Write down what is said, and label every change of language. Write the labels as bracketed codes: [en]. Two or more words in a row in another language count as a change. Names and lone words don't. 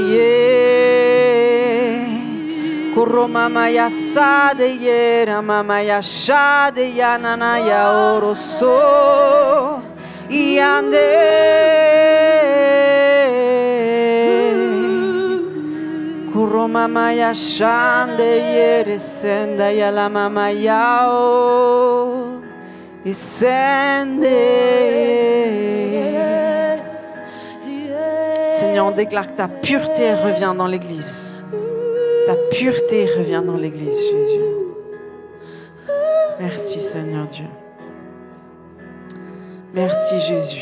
[fr] ye koro mama ya sade yere mama ya shade ya nana ya oroso iande koro mama ya shande yere senda ya la mama yao isende. Seigneur, on déclare que ta pureté revient dans l'église. Ta pureté revient dans l'église, Jésus. Merci Seigneur Dieu. Merci Jésus.